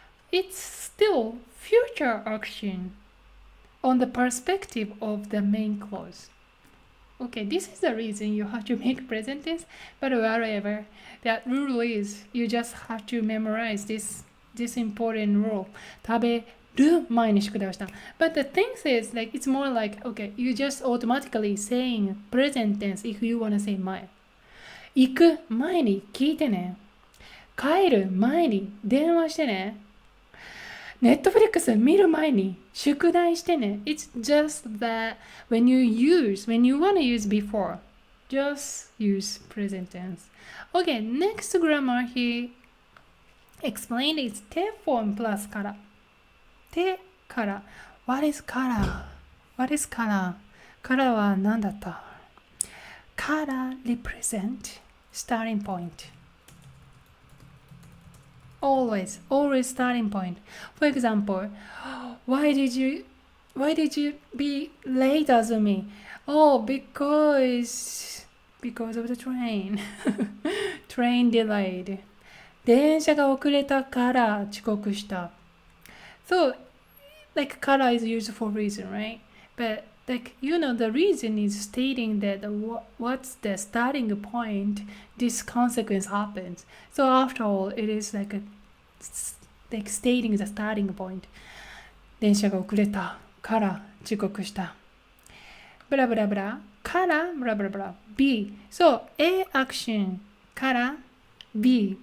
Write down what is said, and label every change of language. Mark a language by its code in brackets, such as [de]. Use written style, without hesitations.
[en] It's still future action on the perspective of the main clause. Okay, this is the reason you have to make present tense, but whatever, that rule is, you just have to memorize this important rule. [ja] 食べる前に宿題をした。 [en] But the thing is, like, it's more like, okay, you just automatically saying present tense if you want to say 前。 [ja] 行く前に聞いてね。帰る前に電話してね。 Netflix 見る前に宿題してね。 [en] It's just that when you want to use before, just use present tense. Okay, next grammar he explained is 手 form plus から。手から。 What is から ?What is [ja] からからは何だった？ [en] から represent starting point.Always starting point. For example, why did you be late as me? Oh, because of the train. Train delayed. [ja] 電車が遅れたから遅刻した。 [en] So, like, から is used for reason, right? But, like, the reason is stating that what's the starting point this consequence happens. So after all, it is like stating the starting point. [ja] 電車が遅れたから遅刻した。ブラブラブラからブラブラブラ B. [en] So A action から B.